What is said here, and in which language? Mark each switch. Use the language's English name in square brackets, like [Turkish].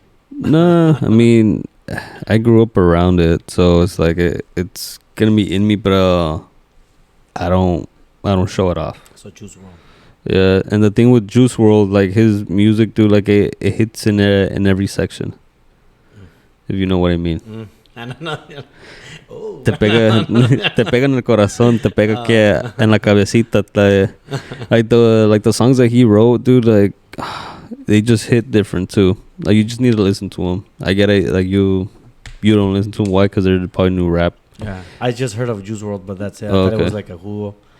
[English] No, I mean, I grew up around it, so it's like it's gonna be in me, but I don't show it off. So choose one. Yeah, and the thing with Juice WRLD, like his music, dude, like it hits in every section. If you know what I mean. Oh. [Spanish] Te pega en el corazón, te pega que en la cabecita. [English] Like the songs that he wrote, dude, like they just hit different too. Like you just need to listen to them. I get it. Like you don't listen to them. Why? Because they're probably new rap. Yeah, I just heard of Juice WRLD, but that's it. I thought it was like a who.